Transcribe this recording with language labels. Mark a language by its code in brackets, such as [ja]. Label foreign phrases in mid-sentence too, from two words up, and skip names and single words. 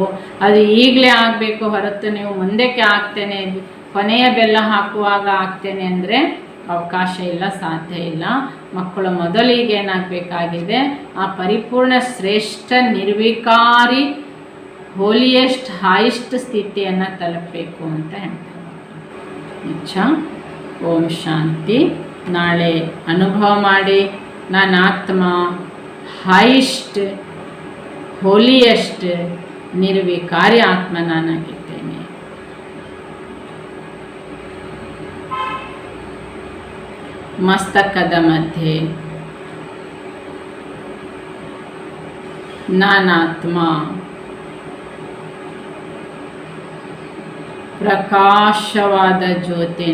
[kn] ಅದು ಈಗಲೇ ಆಗಬೇಕು ಹೊರತು ನೀವು ಮುಂದಕ್ಕೆ ಆಗ್ತೇನೆ, ಕೊನೆಯ ಬೆಲ್ಲ ಹಾಕುವಾಗ ಆಗ್ತೇನೆ ಅಂದರೆ ಅವಕಾಶ ಇಲ್ಲ, ಸಾಧ್ಯ ಇಲ್ಲ. ಮಕ್ಕಳು ಮೊದಲಿಗೆ ಏನಾಗಬೇಕಾಗಿದೆ, ಆ ಪರಿಪೂರ್ಣ ಶ್ರೇಷ್ಠ ನಿರ್ವಿಕಾರಿ [en] holiest highest [kn] ಸ್ಥಿತಿಯನ್ನು ತಲುಪಬೇಕು ಅಂತ ಹೇಳ್ತಾರೆ. [hi] अच्छा, ओम शांति. [kn] ನಾಳೆ ಅನುಭವ ಮಾಡಿ ನನ್ನ ಆತ್ಮ [en] highest holiest [kn] ನಿರ್ವಿಕಾರಿ ಆತ್ಮ ನಾನಾಗಿದ್ದೇನೆ. ಮಸ್ತಕದ ಮಧ್ಯೆ ನಾನಾತ್ಮ ಪ್ರಕಾಶವಾದ ಜ್ಯೋತಿ.